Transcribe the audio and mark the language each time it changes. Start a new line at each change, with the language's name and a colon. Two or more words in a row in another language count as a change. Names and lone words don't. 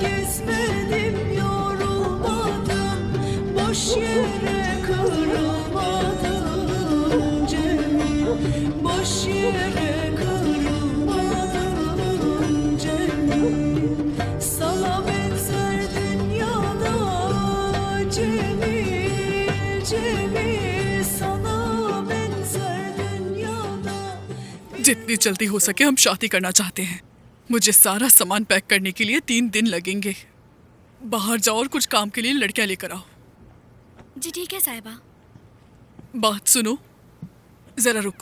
Turkish: Gezmedim yorulmadım, boş yere kırılmadım Cemil, boş yere kırılmadım Cemil. Sana benzer dünyada Cemil, Cemil. Sana
Hindi: जितनी जल्दी हो सके हम शादी करना चाहते हैं। मुझे सारा सामान पैक करने के लिए 3 दिन लगेंगे। बाहर जाओ और कुछ काम के लिए लड़कियां लेकर आओ। जी ठीक है साहिबा। बात सुनो, जरा रुको।